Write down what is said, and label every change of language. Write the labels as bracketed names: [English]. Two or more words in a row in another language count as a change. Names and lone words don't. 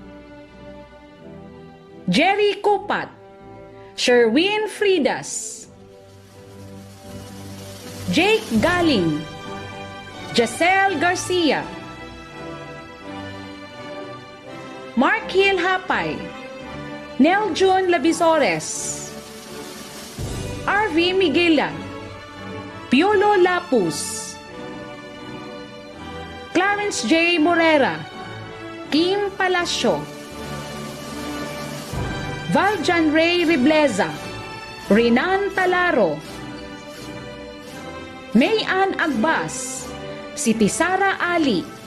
[Filipino] Jerry Kupat, Sherwin Fridas, Jake Galing, Jacel Garcia, Mark Hill Hapay, Neljun Labisores, RV Miguela, Piolo Lapus, Clarence J. Morera, Kim Palacio, Valjan Ray Ribleza, Renan Talaro, Mayan Agbas, Siti Sara Ali,